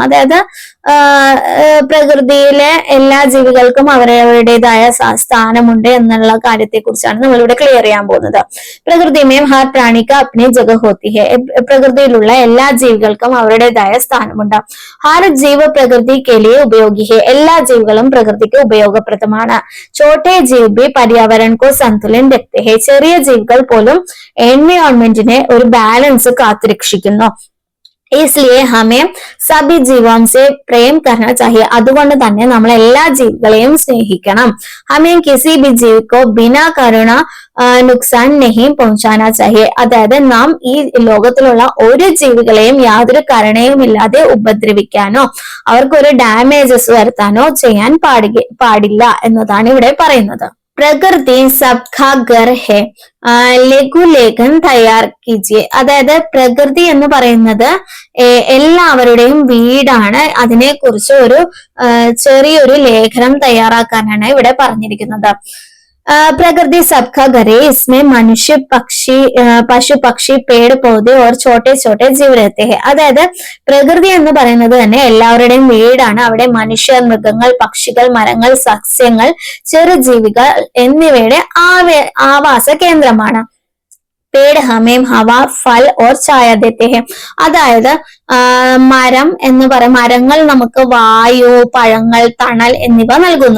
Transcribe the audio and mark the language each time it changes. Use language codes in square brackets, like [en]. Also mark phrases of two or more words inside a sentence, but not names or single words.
[ml] അതായത് പ്രകൃതിയിലെ എല്ലാ ജീവികൾക്കും അവരവരുടേതായ സ്ഥാനമുണ്ട് എന്നുള്ള കാര്യത്തെ കുറിച്ചാണ് നമ്മളിവിടെ ക്ലിയർ ചെയ്യാൻ പോകുന്നത്. [hi] प्रकृति में हर प्राणी की अपनी जगह होती है, [ml] പ്രകൃതിയിലുള്ള എല്ലാ ജീവികൾക്കും അവരുടേതായ സ്ഥാനമുണ്ട്. [hi] हर जीव प्रकृति के लिए उपयोगी है, [ml] എല്ലാ ജീവികളും പ്രകൃതിക്ക് ഉപയോഗപ്രദമാണ്. [hi] छोटे जीव भी पर्यावरण को संतुलन रखते हैं, [ml] ചെറിയ ജീവികൾ പോലും എൻവയോൺമെന്റിനെ ഒരു ബാലൻസ് കാത്തുരക്ഷിക്കുന്നു. [hi] इसलिए हमें सभी जीवों से प्रेम करना चाहिए. [ml] അതുകൊണ്ട് തന്നെ നമ്മൾ എല്ലാ ജീവികളെയും സ്നേഹിക്കണം. [hi] हमें किसी भी जीव को बिना करुणा नुकसान नहीं पहुंचाना चाहिए. [ml] അതായത് നാം ഈ ലോകത്തിലുള്ള ഒരു ജീവികളെയും യാതൊരു കരുണയും ഇല്ലാതെ ഉപദ്രവിക്കാനോ അവർക്കൊരു ഡാമേജസ് വരുത്താനോ ചെയ്യാൻ പാടില്ല എന്നതാണ് ഇവിടെ പറയുന്നത്. [hi] प्रकृति सबका घर है, लघुलेखन तैयार कीजिए. [ml] അതായത് പ്രകൃതി എന്ന് പറയുന്നത് എല്ലാവരുടെയും വീടാണ്. അതിനെ കുറിച്ച് ഒരു ചെറിയൊരു ലേഖനം തയ്യാറാക്കാനാണ് ഇവിടെ പറഞ്ഞിരിക്കുന്നത്. [hi] प्रकृति सबका घर है, इसमें मनुष्य, पक्षी, पशु पक्षी, पेड़, पौधे और छोटे छोटे जीव रहते हैं. [ml] അതായത് പ്രകൃതി എന്ന് പറയുന്നത് തന്നെ എല്ലാവരുടെയും വീടാണ്. അവിടെ മനുഷ്യർ, മൃഗങ്ങൾ, പക്ഷികൾ, മരങ്ങൾ, സസ്യങ്ങൾ, ചെറുജീവികൾ എന്നിവയുടെ ആവാസ കേന്ദ്രമാണ്. [hi] पेड़ हमें हवा फल और छाया देते हैं, [ml] അതായത് മരം എന്ന് പറയും, മരങ്ങൾ നമുക്ക് വായു, പഴങ്ങൾ, തണൽ എന്നിവ നൽകുന്നു.